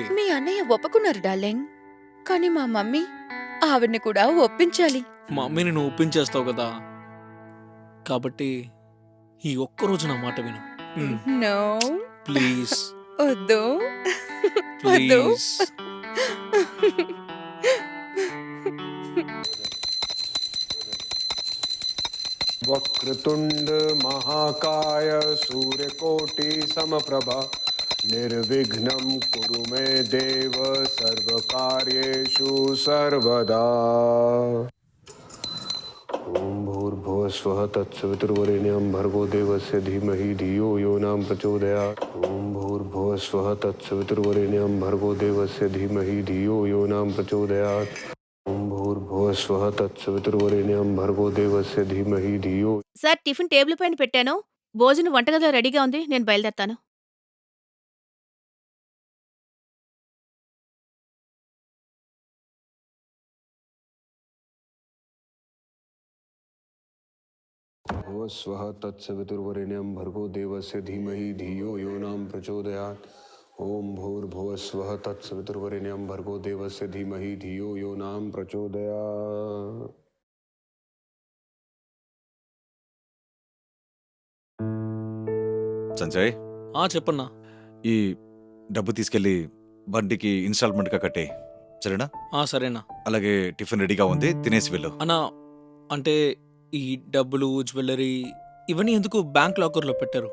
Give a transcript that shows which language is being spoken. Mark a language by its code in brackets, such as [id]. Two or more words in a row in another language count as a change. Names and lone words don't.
[te] మీ అన్నయ్య ఒప్పుకున్నారు డార్లింగ్, కానీ మా మమ్మీ ఆవిడ్ని కూడా ఒప్పించాలి. మా అమ్మని నువ్వు ఒప్పించేస్తావు కదా, కాబట్టి ఈ ఒక్కరోజు నా మాట విను. నో, ప్లీజ్ వద్దు వద్దు. ప్లీజ్. [sa] वक्रतुंड महाकाय सूर्यकोटि समप्रभा निर्विघ्नं कुरु मे देव सर्वकार्येषु सर्वदा। ओम भूर्भुवः स्वः तत्सवितुर्वरेण्यं भर्गो देवस्य धीमहि धियो यो न प्रचोदयात्। ओम भूर्भुवः स्वः तत्सवितुर्वरेण्यं भर्गो देवस्य धीमहि धियो यो न प्रचोदयात्। ओम भूर्भुवः स्वः तत्सवितुर्वरेण्यं भर्गो देवस्य धीमहि धियो। [te] సార్ [en] tiffin table [te] పైన పెట్టాను. భోజనం వంటగదిలో రెడీగా ఉంది. నేను బయలుదేరతాను. [sa] स्वः तत्सवितुर्वरेण्यं भर्गो देवस्य धीमहि धियो यो न प्रचोदयात्। ओम भूर्भुवः स्वः तत्सवितुर्वरेण्यं भर्गो देवस्य धीमहि धियो यो न प्रचोदयात्। [te] సంజయ్, చెప్పన్నా. ఈ డబ్బు తీసుకెళ్లి బండికి ఇన్స్టాల్మెంట్ గా కట్టే, సరేనా? సరేనా. అలాగే టిఫిన్ రెడీగా ఉంది, తినేసి వెళ్ళు. అన్నా, అంటే ఈ డబ్బులు, జ్యువెలరీ ఇవన్నీ ఎందుకు [en] bank lockerlo [te] పెట్టారు?